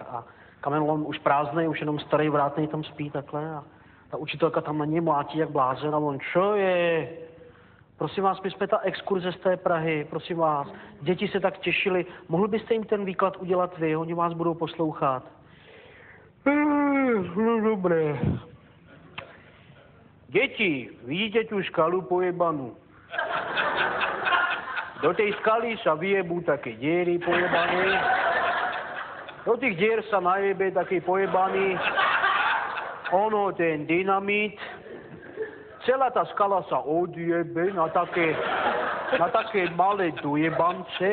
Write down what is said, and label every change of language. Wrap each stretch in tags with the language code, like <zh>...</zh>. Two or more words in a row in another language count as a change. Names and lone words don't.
<cs>A kamenolom už prázdnej, už jenom starý vrátnej tam spí takhle a ta učitelka tam na něj mlátí jak blázen a on,</cs> <sk>čo je?</sk> <cs>Prosím vás, my jsme ta exkurze z té Prahy, prosím vás. Děti se tak těšili, mohl byste jim ten výklad udělat vy, oni vás budou poslouchat.</cs> <sk>No dobré. Děti, vidíte tu skalu pojebanu? Do tej skaly sa vyjebú také diery pojebané. Do tých dier sa najebe taký pojebaný. Ono, ten dynamit. Celá tá skala sa odjebe na také malé dojebance.</sk>